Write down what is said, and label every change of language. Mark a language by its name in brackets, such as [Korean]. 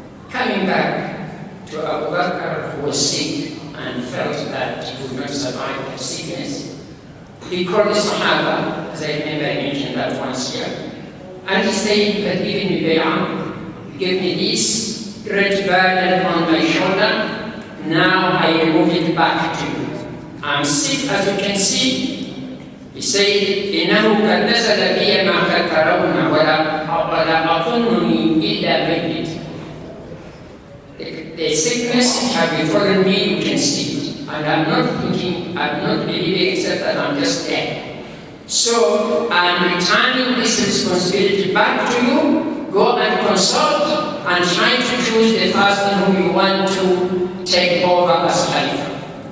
[English] Coming back to Abubakar, who was sick and felt that he would not survive that sickness, he called the Sahaba, as I remember I mentioned that once here, and he said, you had given me bay'ah, you gave me this, great burden on my shoulder. Now I remove it back to you. I'm sick, as you can see. He said, [Arabic] إِنَّهُ قَدْ نَزَلَ بِيَ مَا قَدْ تَرَوْنَ وَلَا أَظُنُّنِي إِلَّا مَيِّتٌ. [English] The sickness has befallen me, you can see it. And I'm not believing except that I'm just dead. So I'm returning this responsibility back to you. Go and consult and try to choose the person whom you want to take over as Khalifa.